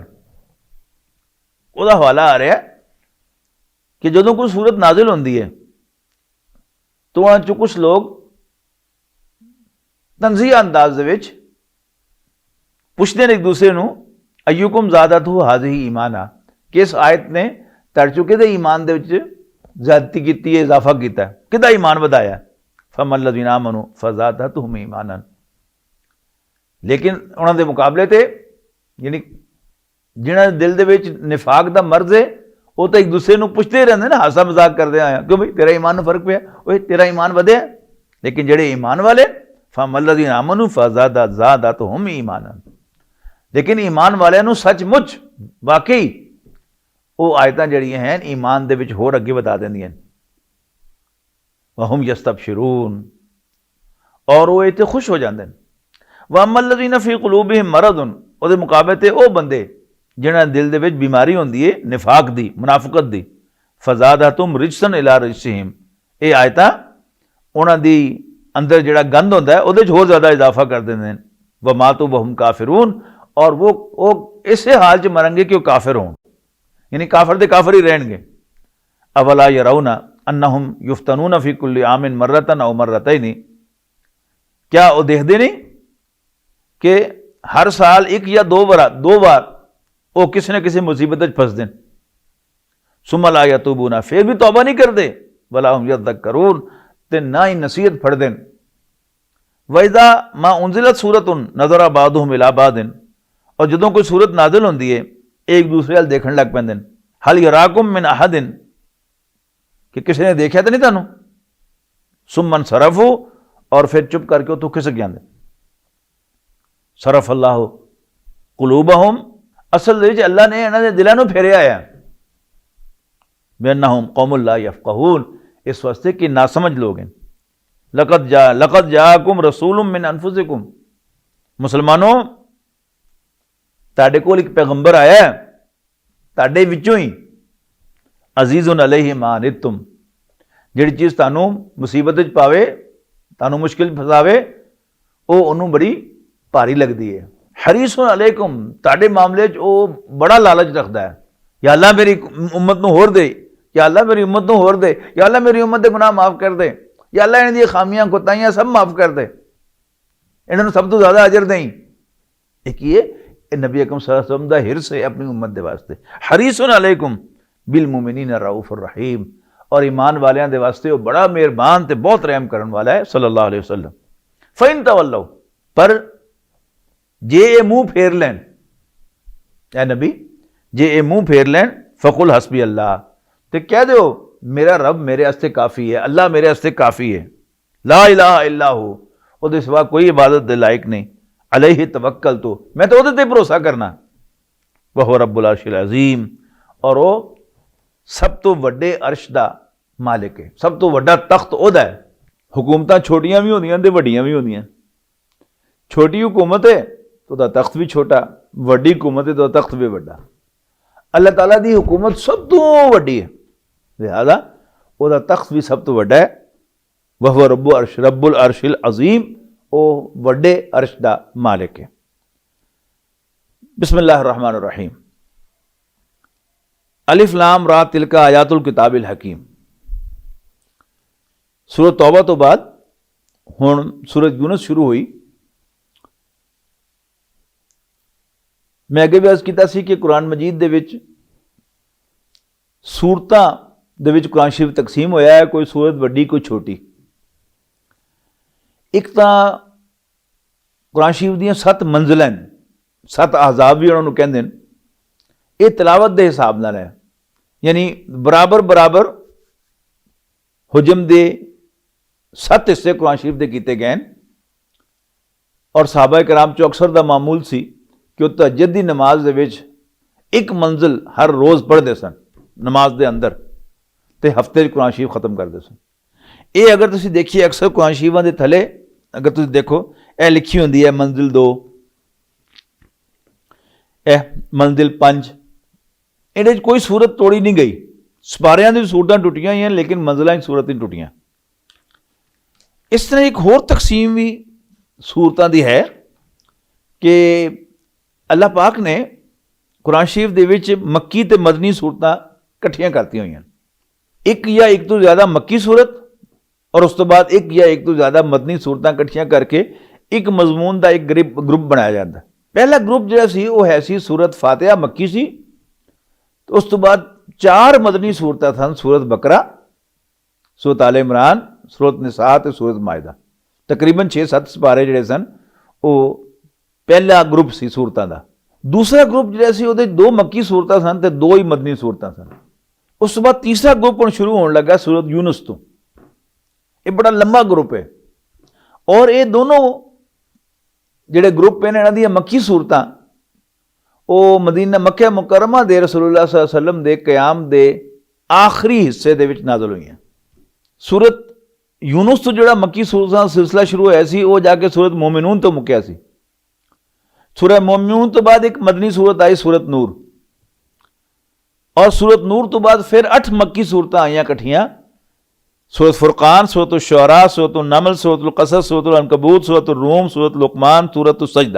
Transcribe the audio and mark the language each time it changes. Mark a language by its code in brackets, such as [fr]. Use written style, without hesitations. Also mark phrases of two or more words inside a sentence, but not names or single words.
[pa] ਉਹਦਾ ਹਵਾਲਾ ਆ ਰਿਹਾ ਕਿ ਜਦੋਂ ਕੋਈ ਸੂਰਤ ਨਾਜ਼ਿਲ ਹੁੰਦੀ ਹੈ ਤਾਂ ਉਨ੍ਹਾਂ 'ਚੋਂ ਕੁਝ ਲੋਕ ਤੰਜ਼ੀਆ ਅੰਦਾਜ਼ ਦੇ ਵਿਚ ਪੁੱਛਦੇ ਨੇ ਇਕ ਦੂਜੇ ਨੂੰ [ar] أيكم زادته هذه إيمانا, [pa] ਕਿ ਇਸ ਆਇਤ ਨੇ ਤੁਹਾਡੇ 'ਚੋਂ ਕਿਹਦੇ ਈਮਾਨ ਦੇ ਵਿਚ ਜ਼ਿਆਦਤੀ ਕੀਤੀ ਹੈ, ਇਜ਼ਾਫ਼ਾ ਕੀਤਾ ਹੈ, ਕਿਹਦਾ ਈਮਾਨ ਵਧਾਇਆ। [ar] فأما الذين آمنوا فزادتهم إيمانا, [pa] ਲੇਕਿਨ ਉਨ੍ਹਾਂ ਦੇ ਮੁਕਾਬਲੇ ਤੇ ਯਾਨੀ ਜਿਨ੍ਹਾਂ ਦੇ ਦਿਲ ਦੇ ਵਿਚ ਨਿਫ਼ਾਕ ਦਾ ਮਰਜ਼ ਹੈ ਉਹ ਤਾਂ ਇਕ ਦੂਜੇ ਨੂੰ ਪੁੱਛਦੇ ਰਹਿੰਦੇ ਨਾ, ਹਾਸਾ ਮਜ਼ਾਕ ਕਰਦੇ ਆਇਆ, ਕਿਉਂ ਭਾਈ ਤੇਰਾ ਈਮਾਨ ਵਿਚ ਫ਼ਰਕ ਪਿਆ, ਓਏ ਤੇਰਾ ਈਮਾਨ ਵਧਿਆ। ਲੇਕਿਨ ਜਿਹੜੇ ਈਮਾਨ ਵਾਲੇ [ar] فأما الذين آمنوا فزادتهم إيمانا, [pa] ਲੇਕਿਨ ਈਮਾਨ ਵਾਲੇ ਨੂੰ ਸੱਚਮੁੱਚ ਵਾਕਈ ਉਹ ਆਇਤਾਂ ਜਿਹੜੀਆਂ ਹੈਨ ਈਮਾਨ ਦੇ ਵਿਚ ਹੋਰ ਅੱਗੇ ਵਧਾ ਦਿੰਦੀਆਂ। [ar] وهم يستبشرون, [ur] اور وہ اتھے خوش ہو جاتے ہیں. [ar] وأما الذين في قلوبهم مرض, [pa] ਉਹਦੇ ਮੁਕਾਬਲੇ ਤੇ ਉਹ ਬੰਦੇ ਜਿਨ੍ਹਾਂ ਦੇ ਦਿਲ ਦੇ ਵਿਚ ਬੀਮਾਰੀ ਹੁੰਦੀ ਹੈ ਨਿਫ਼ਾਕ ਦੀ, ਮੁਨਾਫ਼ਿਕਤ ਦੀ, [ar] فزادتهم رجسا إلى رجسهم, [pa] ਇਹ ਆਇਤਾਂ ਉਨ੍ਹਾਂ ਦੇ ਅੰਦਰ ਜਿਹੜਾ ਗੰਦ ਹੁੰਦਾ ਹੈ ਉਹਦੇ 'ਚ ਹੋਰ ਜ਼ਿਆਦਾ ਇਜ਼ਾਫ਼ਾ ਕਰ ਦਿੰਦੇ ਨੇ। [ar] وماتوا وهم كافرون, [ur] اور وہ اسے حال چ مریں گے کہ وہ کافر ہوں، یعنی کافر دے کافر ہی رہیں گے. [ar] أولا يرون أنهم يفتنون في كل عام مرة أو مرتين, [ur] کیا وہ دیکھتے نہیں کہ ہر سال ایک یا دو بار وہ کسی نہ کسی مصیبت پھنستے ہیں. [ar] ثم لا يتوبون, [ur] پھر بھی توبہ نہیں کرتے. [ar] ولا هم يذكرون, [pa] ਤੇ ਨਾ ਹੀ ਨਸੀਹਤ ਫੜਦੇ ਹੈਨ। [ar] وإذا ما أنزلت سورة نظر بعضهم إلى بعض, [pa] ਔਰ ਜਦੋਂ ਕੋਈ ਸੂਰਤ ਨਾਜ਼ਿਲ ਹੁੰਦੀ ਹੈ ਇਕ ਦੂਜੇ ਵੱਲ ਵੇਖਣ ਲੱਗ ਪੈਂਦੇ ਨੇ। [ar] هل يراكم من أحد, [ur] کہ کسی نے دیکھا تو نہیں تہانوں. [ar] ثم انصرفوا, [ur] اور پھر چپ کر کے اتوں کھسک جاتے. [ar] صرف الله قلوبهم, [pa] ਅਸਲ ਦੇ ਵਿਚ ਅੱਲਾਹ ਨੇ ਇਨ੍ਹਾਂ ਦੇ ਦਿਲਾਂ ਨੂੰ ਫੇਰਿਆ ਹੈ, [ar] بأنهم قوم لا يفقهون, [ur] اس واسطے کہ ناسمجھ لوگ ہیں. [ar] لقد جاءكم رسول من أنفسكم, [pa] ਮੁਸਲਮਾਨੋ ਤੁਹਾਡੇ ਕੋਲ ਇਕ ਪੈਗ਼ੰਬਰ ਆਇਆ ਹੈ ਤੁਹਾਡੇ ਵਿਚੋਂ ਹੀ, [ar] عزيز عليه ما عنتم, [pa] ਜਿਹੜੀ ਚੀਜ਼ ਤੁਹਾਨੂੰ ਮੁਸੀਬਤ ਵਿਚ ਪਾਵੇ, ਤੁਹਾਨੂੰ ਮੁਸ਼ਕਿਲ ਫਸਾਵੇ, ਉਹ ਉਨ੍ਹਾਂ ਨੂੰ ਬੜੀ ਭਾਰੀ ਲਗਦੀ ਹੈ। [ar] حريص عليكم, [pa] ਤੁਹਾਡੇ ਮਾਮਲੇ 'ਚ ਉਹ ਬੜਾ ਲਾਲਚ ਰੱਖਦਾ ਹੈ, ਯਾ ਅੱਲਾਹ ਮੇਰੀ ਉੱਮਤ ਨੂੰ ਹੋਰ ਦੇ, ਯਾ ਅੱਲਾਹ ਮੇਰੀ ਉੱਮਤ ਨੂੰ ਹੋਰ ਦੇ, ਯਾ ਅੱਲਾਹ ਮੇਰੀ ਉੱਮਤ ਦੇ ਗੁਨਾਹ ਮਾਫ਼ ਕਰ ਦੇ, ਯਾ ਅੱਲਾਹ ਇਨ੍ਹਾਂ ਦੀਆਂ ਖ਼ਾਮੀਆਂ ਕੋਤਾਹੀਆਂ ਸਭ ਮਾਫ਼ ਕਰ ਦੇ, ਇਨ੍ਹਾਂ ਨੂੰ ਸਭ ਤੋਂ ਜ਼ਿਆਦਾ ਅਜਰ ਦੇਂ। ਇਕ ਇਹ ਨਬੀ ਅਕਰਮ [ar] صلى الله عليه وسلم [pa] ਦਾ ਹਿਰਸ ਹੈ ਆਪਣੀ ਉੱਮਤ ਦੇ ਵਾਸਤੇ। [ar] حريص عليكم بالمؤمنين رءوف رحيم, [pa] ਔਰ ਈਮਾਨ ਵਾਲਿਆਂ ਦੇ ਵਾਸਤੇ ਉਹ ਬੜਾ ਮਿਹਰਬਾਨ ਤੇ ਬਹੁਤ ਰਹਿਮ ਕਰਨ ਵਾਲਾ ਹੈ [ar] صلى الله عليه وسلم. فإن تولوا, [pa] ਪਰ ਜੇ ਇਹ ਮੂੰਹ ਫੇਰ ਲੈਣ, ਐ ਨਬੀ ਜੇ ਇਹ ਮੂੰਹ ਫੇਰ ਲੈਣ, [ar] فقل حسبي الله, [pa] ਤਾਂ ਕਹਿ ਦਿਓ ਮੇਰਾ ਰੱਬ ਮੇਰੇ ਵਾਸਤੇ ਕਾਫ਼ੀ ਹੈ, ਅੱਲਾਹ ਮੇਰੇ ਵਾਸਤੇ ਕਾਫ਼ੀ ਹੈ। [ar] لا إله إلا هو, [pa] ਉਹਦੇ ਸਿਵਾ ਕੋਈ ਇਬਾਦਤ ਦੇ ਲਾਇਕ ਨਹੀਂ। [ar] عليه توكلت, [pa] ਤਾਂ ਮੈਂ ਤਾਂ ਉਹਦੇ ਤੇ ਭਰੋਸਾ ਕਰਨਾ। [ar] وهو رب العرش العظيم, [pa] ਔਰ ਉਹ ਸਭ ਤੋਂ ਵੱਡੇ ਅਰਸ਼ ਦਾ ਮਾਲਿਕ ਹੈ, ਸਭ ਤੋਂ ਵੱਡਾ ਤਖ਼ਤ ਉਹਦਾ ਹੈ। ਹਕੂਮਤਾਂ ਛੋਟੀਆਂ ਭੀ ਹੁੰਦੀਆਂ ਤੇ ਵੱਡੀਆਂ ਭੀ ਹੁੰਦੀਆਂ। ਛੋਟੀ ਹਕੂਮਤ ਹੈ ਤਾਂ ਉਹਦਾ ਤਖ਼ਤ ਭੀ ਛੋਟਾ, ਵੱਡੀ ਹਕੂਮਤ ਹੈ ਤਾਂ ਤਖ਼ਤ ਭੀ ਵੱਡਾ। ਅੱਲਾਹ ਤਆਲਾ ਦੀ ਹਕੂਮਤ ਸਭ ਤੋਂ ਵੱਡੀ ਹੈ, ਲਿਹਾਜ਼ਾ ਉਹਦਾ ਤਖ਼ਤ ਭੀ ਸਭ ਤੋਂ ਵੱਡਾ ਹੈ। [ar] وهو رب العرش العظيم, [pa] ਉਹ ਵੱਡੇ ਅਰਸ਼ ਦਾ ਮਾਲਿਕ ਹੈ। [ar] بسم الله الرحمن الرحيم. الر تلك آيات الكتاب الحكيم. [pa] ਸੂਰਤ ਤੌਬਾ ਤੋਂ ਬਾਅਦ ਹੁਣ ਸੂਰਤ ਯੂਨੁਸ ਸ਼ੁਰੂ ਹੋਈ। ਮੈਂ ਅੱਗੇ ਭੀ ਅਰਜ਼ ਕੀਤਾ ਸੀ ਕਿ ਕੁਰਆਨ ਮਜੀਦ ਦੇ ਵਿਚ ਸੂਰਤਾਂ ਦੇ ਵਿਚ ਕੁਰਆਨ ਸ਼ਰੀਫ਼ ਤਕਸੀਮ ਹੋਇਆ ਹੈ, ਕੋਈ ਸੂਰਤ ਵੱਡੀ ਕੋਈ ਛੋਟੀ। ਇਕ ਤਾਂ ਕੁਰਆਨ ਸ਼ਰੀਫ਼ ਦੀਆਂ 7 ਮੰਜ਼ਿਲਾਂ, 7 ਅਹਜ਼ਾਬ ਭੀ ਉਨ੍ਹਾਂ ਨੂੰ ਕਹਿੰਦੇ ਨੇ, ਇਹ ਤਿਲਾਵਤ ਦੇ ਹਿਸਾਬ ਨਾਲ ਹੈ, ਯਾਨੀ ਬਰਾਬਰ ਬਰਾਬਰ ਹਜਮ ਦੇ 7 ਹਿੱਸੇ ਕੁਰਆਨ ਸ਼ਰੀਫ਼ ਦੇ ਕੀਤੇ ਗਏ। ਔਰ ਸਹਾਬਾ ਕਿਰਾਮ 'ਚੋਂ ਅਕਸਰ ਦਾ ਮਾਮੂਲ ਸੀ ਕਿ ਉਹ ਤਹੱਜੁਦ ਦੀ ਨਮਾਜ਼ ਦੇ ਵਿਚ ਇਕ ਮੰਜ਼ਿਲ ਹਰ ਰੋਜ਼ ਪੜ੍ਹਦੇ ਸਨ ਨਮਾਜ਼ ਦੇ ਅੰਦਰ, ਤਾਂ ਹਫ਼ਤੇ ਕੁਰਆਨ ਸ਼ਰੀਫ਼ ਖ਼ਤਮ ਕਰਦੇ ਸਨ। ਇਹ ਅਗਰ ਤੁਸੀਂ ਵੇਖੀਏ ਅਕਸਰ ਕੁਰਆਨ ਸ਼ਰੀਫ਼ਾਂ ਦੇ ਥੱਲੇ ਅਗਰ ਤੁਸੀਂ ਵੇਖੋ ਇਹ ਲਿਖੀ ਹੁੰਦੀ ਹੈ ਮੰਜ਼ਿਲ 2, ਮੰਜ਼ਿਲ 5, ਇਹਦੇ 'ਚ ਕੋਈ ਸੂਰਤ ਤੋੜੀ ਨਹੀਂ ਗਈ। ਸਪਾਰਿਆਂ ਦੀਆਂ ਸੂਰਤਾਂ ਟੁੱਟੀਆਂ ਹੀ ਹੈਨ ਲੇਕਿਨ ਮੰਜ਼ਿਲਾਂ ਦੀ ਸੂਰਤ ਨਹੀਂ ਟੁੱਟੀਆਂ। ਇਸ ਤਰ੍ਹਾਂ ਇਕ ਹੋਰ ਤਕਸੀਮ ਭੀ ਸੂਰਤਾਂ ਦੀ ਹੈ ਕਿ ਅੱਲਾਹ ਪਾਕ ਨੇ ਕੁਰਆਨ ਸ਼ਰੀਫ਼ ਦੇ ਵਿਚ ਮੱਕੀ ਤੇ ਮਦਨੀ ਸੂਰਤਾਂ ਇਕੱਠੀਆਂ ਕਰਦੀ ਹੋਈ ਹੈਨ। ਇਕ ਯਾ ਇਕ ਤੋਂ ਜ਼ਿਆਦਾ ਮੱਕੀ ਸੂਰਤ ਔਰ ਉਸ ਤੋਂ ਬਾਅਦ ਇਕ ਯਾ ਇਕ ਤੋਂ ਜ਼ਿਆਦਾ ਮਦਨੀ ਸੂਰਤਾਂ ਇਕੱਠੀਆਂ ਕਰਕੇ ਇਕ ਮਜ਼ਮੂਨ ਦਾ ਇਕ ਗਰੁੱਪ ਬਣਾਇਆ ਜਾਂਦਾ ਹੈ। ਪਹਿਲਾ ਗਰੁੱਪ ਜੋ ਸੀ ਉਹ ਹੈ ਸੀ ਸੂਰਤ ਫ਼ਾਤਿਹਾ ਮੱਕੀ ਸੀ, ਤਾਂ ਉਸ ਤੋਂ ਬਾਅਦ 4 ਮਦਨੀ ਸੂਰਤਾਂ ਸਨ, ਸੂਰਤ ਬਕਰਾ, ਸੂਰਤ ਆਲ ਇਮਰਾਨ, ਸੂਰਤ ਨਿਸਾ ਤੇ ਸੂਰਤ ਮਾਇਦਾ। ਤਕਰੀਬਨ 6-7 ਸਿਪਾਰੇ ਜਿਹੜੇ ਸਨ ਉਹ ਪਹਿਲਾ ਗਰੁੱਪ ਸੀ ਸੂਰਤਾਂ ਦਾ। ਦੂਜਾ ਗਰੁੱਪ ਜਿਹੜਾ ਸੀ ਉਹਦੇ 2 ਮੱਕੀ ਸੂਰਤਾਂ ਸਨ ਤੇ 2 ਹੀ ਮਦਨੀ ਸੂਰਤਾਂ ਸਨ। ਉਸ ਤੋਂ ਬਾਅਦ ਤੀਸਰਾ ਗਰੁੱਪ ਹੁਣ ਸ਼ੁਰੂ ਹੋਣ ਲੱਗਾ ਸੂਰਤ ਯੂਨੁਸ ਤੋਂ। ਇਹ ਬੜਾ ਲੰਬਾ ਗਰੁੱਪ ਹੈ ਔਰ ਇਹ ਦੋਨੋਂ ਜਿਹੜੇ ਗਰੁੱਪ ਹੈਨ ਇਨ੍ਹਾਂ ਦੀਆਂ ਮੱਕੀ ਸੂਰਤਾਂ ਉਹ ਮਦੀਨਾ ਮੱਕਾ ਮੁਕੱਰਮਾ ਦੇ ਰਸੂਲੁੱਲਾਹ [ar] صلى الله عليه وسلم [pa] ਦੇ ਕਿਆਮ ਦੇ ਆਖ਼ਰੀ ਹਿੱਸੇ ਦੇ ਵਿਚ ਨਾਜ਼ਿਲ ਹੋਈਆਂ ਹੈਨ। ਸੂਰਤ ਯੂਨੁਸ ਤੋਂ ਜਿਹੜਾ ਮੱਕੀ ਸੂਰਤਾਂ ਦਾ ਸਿਲਸਿਲਾ ਸ਼ੁਰੂ ਹੋਇਆ ਸੀ ਉਹ ਜਾ ਕੇ ਸੂਰਤ ਮੋਮਿਨੂਨ ਤੋਂ ਮੁੱਕਿਆ ਸੀ। ਸੂਰਤ ਮੋਮਿਨੂਨ ਤੋਂ ਬਾਅਦ ਇਕ ਮਦਨੀ ਸੂਰਤ ਆਈ ਸੂਰਤ ਨੂਰ, ਔਰ ਸੂਰਤ ਨੂਰ ਤੋਂ ਬਾਅਦ ਫਿਰ 8 ਮੱਕੀ ਸੂਰਤਾਂ ਆਈਆਂ ਇਕੱਠੀਆਂ, ਸੂਰਤ ਫ਼ੁਰਕਾਨ, ਸੂਰਤ ਸ਼ੁਅਰਾ, ਸੂਰਤ ਨਮਲ, ਸੂਰਤ ਕਸਸ, ਸੂਰਤ ਅਨਕਬੂਤ, ਸੂਰਤ ਰੂਮ, ਸੂਰਤ ਲੁਕਮਾਨ, ਸੂਰਤ ਸਜਦਾ।